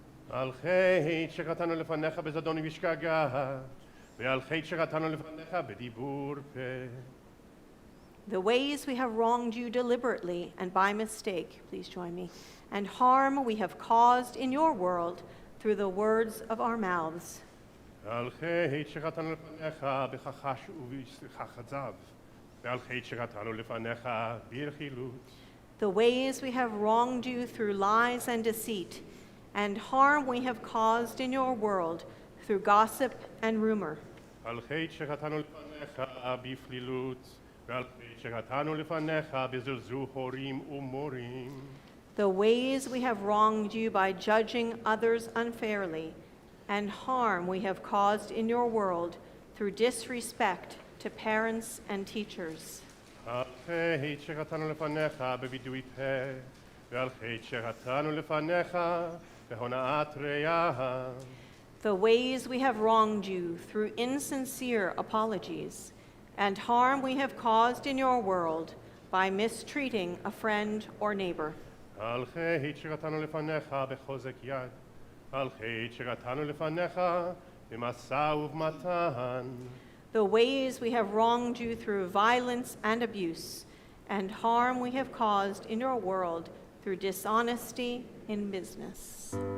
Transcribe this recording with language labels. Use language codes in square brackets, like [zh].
[he] על חטא שחטאנו לפניך בזדון ובשגגה, ועל חטא שחטאנו לפניך בדיבור פה. [en] The ways we have wronged you deliberately and by mistake, please join me, and harm we have caused in your world through the words of our mouths. [he] על חטא שחטאנו לפניך בכחש ובכחזב, ועל חטא שחטאנו לפניך ברכילות. [en] The ways we have wronged you through lies and deceit, and harm we have caused in your world through gossip and rumor. [he] על חטא שחטאנו לפניך בפלילות, ועל חטא שחטאנו לפניך בזלזול הורים ומורים. [en] The ways we have wronged you by judging others unfairly, and harm we have caused in your world through disrespect to parents and teachers. [he] על חטא שחטאנו לפניך בווידוי פה, ועל חטא שחטאנו לפניך בהונאת ראיה. [en] The ways we have wronged you through insincere apologies, and harm we have caused in your world by mistreating a friend or neighbor. [he] על חטא שחטאנו לפניך בחוזק יד, על חטא שחטאנו לפניך במשא ובמתן. [en] The ways we have wronged you through violence and abuse, and harm we have caused in your world through dishonesty in business.